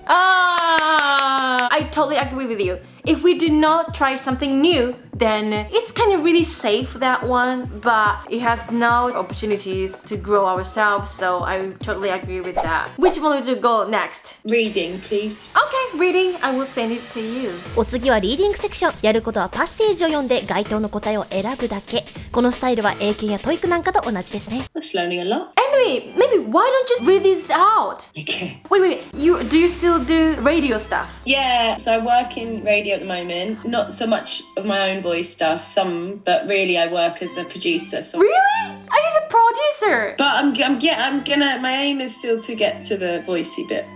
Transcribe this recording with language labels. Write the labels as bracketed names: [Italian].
[English] I totally agree with you. If we do not try something new, then it's kind of really safe, that one, but it has no opportunities to grow ourselves, so I totally agree with that. Which one would you go next? Reading, please. Okay, reading. I will send it to you. [Japanese] お次はリーディングセクション。やることはパッセージを読んで該当の答えを選ぶだけ。このスタイルは英検やTOEICなんかと同じですね。 [English] That's learning a lot. maybe why don't you just read this out? Okay. Wait. Do you still do radio stuff? Yeah, so I work in radio at the moment. Not so much of my own voice stuff, some, but really I work as a producer. So. Really? Are you the producer? But my aim is still to get to the voicey bit.